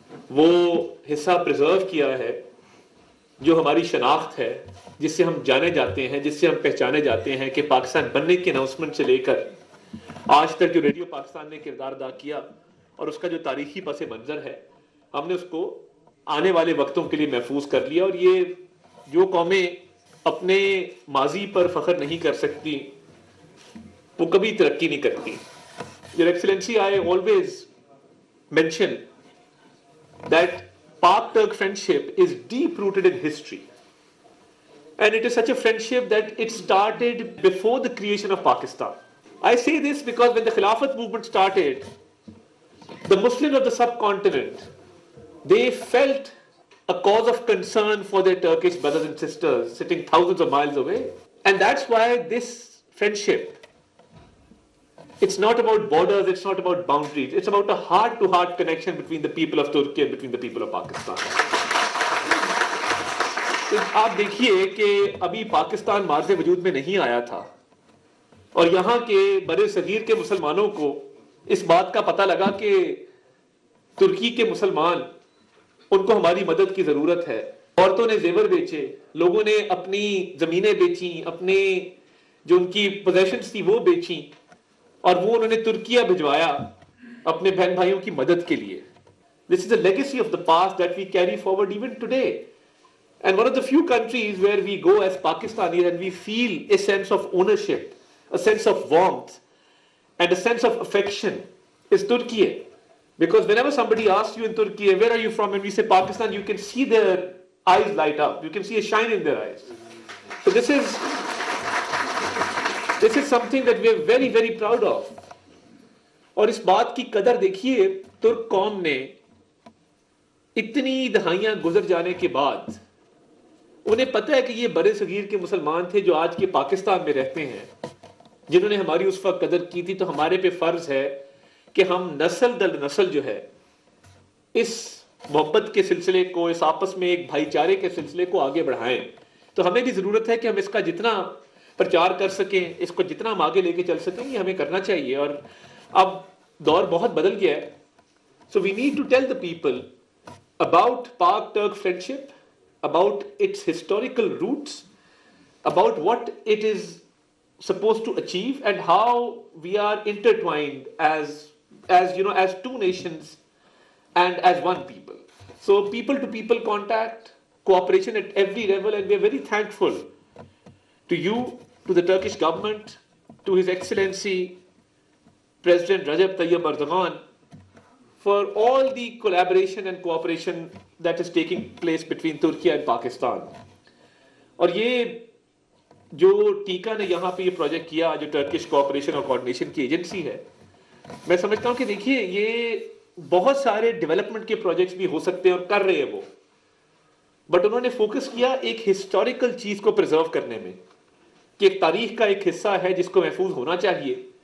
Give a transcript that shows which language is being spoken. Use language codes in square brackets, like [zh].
[ur] وہ حصہ پرزرو کیا ہے جو ہماری شناخت ہے، جس سے ہم جانے جاتے ہیں، جس سے ہم پہچانے جاتے ہیں، کہ پاکستان بننے کی اناؤنسمنٹ سے لے کر آج تک جو ریڈیو پاکستان نے کردار ادا کیا اور اس کا جو تاریخی پس منظر ہے، ہم نے اس کو آنے والے وقتوں کے لیے محفوظ کر لیا. اور یہ جو قومیں اپنے ماضی پر فخر نہیں کر سکتی وہ کبھی ترقی نہیں کرتی. [en] Your Excellency, I always mention that Pak-Turk friendship is deep-rooted in history. And it is such a friendship that it started before the creation of Pakistan. I say this because when the Khilafat movement started, the Muslims of the subcontinent, they felt a cause of concern for their Turkish brothers and sisters sitting thousands of miles away. And that's why this friendship, it's not about borders, it's not about boundaries, it's about a heart-to-heart connection between the people of Turkey and between the people of Pakistan. [ur] آپ دیکھیے کہ ابھی Pakistan Mars وجود میں نہیں آیا تھا اور یہاں کے بر صغیر کے مسلمانوں کو اس بات کا پتہ لگا کہ ترکی کے مسلمان، ان کو ہماری مدد کی ضرورت ہے. عورتوں نے زیور بیچے، لوگوں نے اپنی زمینیں بیچیں، اپنے جو ان کی پوزیشنز تھی وہ بیچیں، اور وہ انہوں نے ترکیہ بھجوایا اپنے بہن بھائیوں کی مدد کے لیے. [en] This is a legacy of the past that we carry forward even today. And one of the few countries where we go as Pakistanis and we feel a sense of ownership, a sense of warmth, and a sense of affection is Turkey. Because whenever somebody asks you in Turkey, where are you from? And we say Pakistan, you can see their eyes light up. You can see a shine in their eyes. So this is something that we are very, very proud of. [ur] اور اس بات کی قدر دیکھیے، ترک قوم نے اتنی دہائیاں گزر جانے کے بعد انہیں پتہ ہے کہ یہ بر صغیر کے مسلمان تھے جو آج کے پاکستان میں رہتے ہیں، جنہوں نے ہماری اس وقت قدر کی تھی. تو ہمارے پہ فرض ہے کہ ہم نسل در نسل جو ہے اس محبت کے سلسلے کو، اس آپس میں ایک بھائی چارے کے سلسلے کو آگے بڑھائیں. تو ہمیں بھی ضرورت ہے کہ ہم اس کا جتنا پرچار کر سکیں، اس کو جتنا ہم آگے لے کے چل سکیں، یہ ہمیں کرنا چاہیے. اور اب دور بہت بدل گیا ہے. [en] So we need to tell the people about Pak-Turk friendship, about its historical roots, about what it is supposed to achieve, and how we are intertwined as you know, as two nations and as one people. So people to people contact, cooperation at every level, and we are very thankful to you, to the Turkish government, to His Excellency President Recep Tayyip Erdogan, for all the collaboration and cooperation that is taking place between Turkey and Pakistan. [ur] اور یہ جو ٹیکا نے یہاں پہ یہ project کیا، جو ٹرکش کوآپریشن اور کوآرڈینیشن کی ایجنسی ہے، میں سمجھتا ہوں کہ دیکھیے یہ بہت سارے ڈیولپمنٹ کے پروجیکٹس بھی ہو سکتے ہیں اور کر رہے ہیں وہ، بٹ انہوں نے فوکس کیا ایک ہسٹوریکل چیز کو پرزرو کرنے میں، کہ ایک تاریخ کا ایک حصہ ہے جس کو محفوظ ہونا چاہیے.